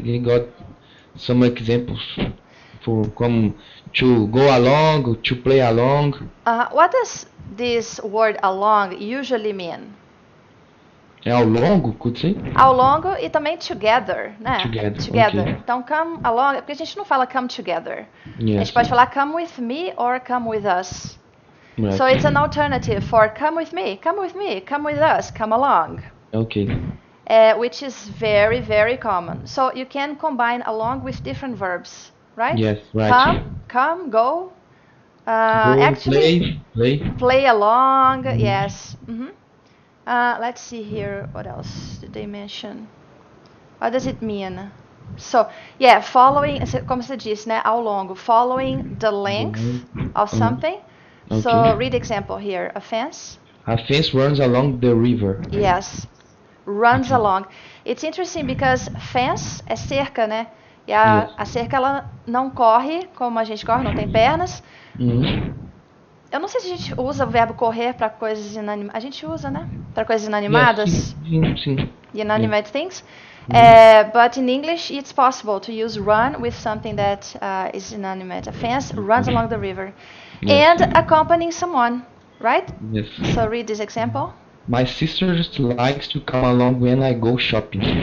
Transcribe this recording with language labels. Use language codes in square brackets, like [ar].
[en] they got some examples for to go along, to play along. What does this word along usually mean? [pt] Ao longo, [en] could say? [pt] Ao longo e também together, né? [en] Together. Okay. [pt] Então, come along, porque a gente não fala come together. [en] Yes. [pt] A gente pode falar [en] come with me or come with us. Right. So it's an alternative for come with me, come with us, come along. Okay. Which is very, very common. So you can combine along with different verbs, right? Yes, right. Come, go. Actually, play along. Yes. Let's see here. What else did they mention? What does it mean? So, yeah, following, [pt] como você disse, né? Ao longo, [en] following the length of something. Okay. So, read example here. A fence. A fence runs along the river. Yes. Runs along. It's interesting because fence [pt] é cerca, né? E a cerca, ela não corre como a gente corre, não tem pernas. Eu não sei se a gente usa o verbo correr para coisas inanimadas. A gente usa, né? Para coisas inanimadas. Sim. [en] Inanimate things. But in English, it's possible to use run with something that is inanimate. A fence runs along the river. Yes. And accompanying someone, right? Yes. So read this example. My sister just likes to come along when I go shopping.